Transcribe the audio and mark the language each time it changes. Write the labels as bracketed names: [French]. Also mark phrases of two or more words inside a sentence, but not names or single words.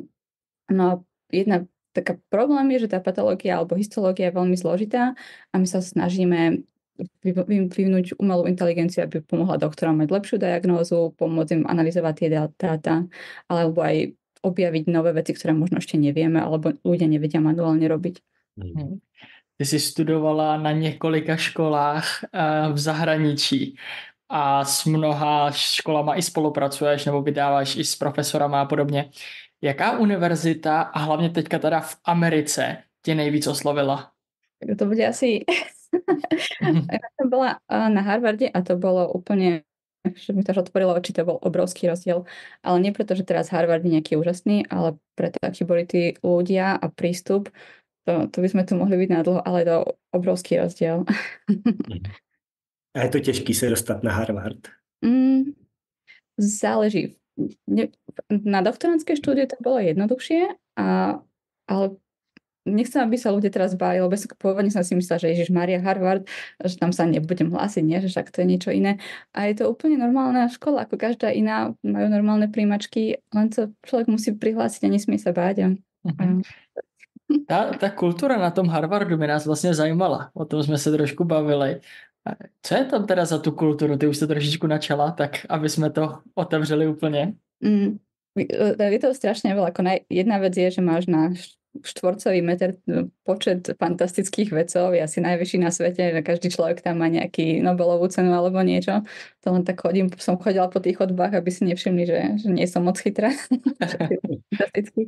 [Slovak] No a jedna taká problém je, že tá patológia alebo histológia je veľmi zložitá a my sa snažíme vyvinúť umelú inteligenciu, aby pomohla doktorom mať lepšiu diagnózu, pomôcť im analyzovať tie dáta, alebo aj objaviť nové veci, ktoré možno ešte nevieme, alebo ľudia nevedia manuálne robiť. [Czech] Ty jsi studovala na několika školách v zahraničí a s mnoha školama i spolupracuješ nebo vydáváš i s profesorama a podobně. Jaká univerzita a hlavně teďka teda v Americe tě nejvíc oslovila? [Slovak] To bude asi... Ja som bola na Harvarde a to bolo úplne, že mi to otvorilo oči, to bol obrovský rozdiel. Ale nie preto, že teraz Harvard je nejaký úžasný, ale preto, akí boli tí ľudia a prístup, to by sme tu mohli byť nadlho, ale to obrovský rozdiel. [Czech] A je to těžký se dostat na Harvard? [Slovak] Záleží. Na doktorantské štúdiu to bolo jednoduchšie, ale nechcem, aby sa ľudia teraz báli, lebo pôvodne som si myslela, že Ježišmária Harvard, že tam sa nebudem hlásiť, nie? Že však to je niečo iné. A je to úplne normálna škola, ako každá iná, majú normálne príjmačky, len to človek musí prihlásiť a nesmie sa báť. [Czech] Ta kultura na tom Harvardu by nás vlastně zajímala. O tom jsme se trošku bavili. Co je tam teda za tu kulturu? Ty už to trošičku načala, tak aby jsme to otevřeli úplně. [Slovak] Je to strašne veľa. Jedna vec je, že máš na štvorcový meter počet fantastických vedcov, je asi najvyšší na svete, že každý človek tam má nejaký Nobelovú cenu alebo niečo. To len tak som chodila po tých chodbách, aby si nevšimli, že nie som moc chytrá. Fantastický.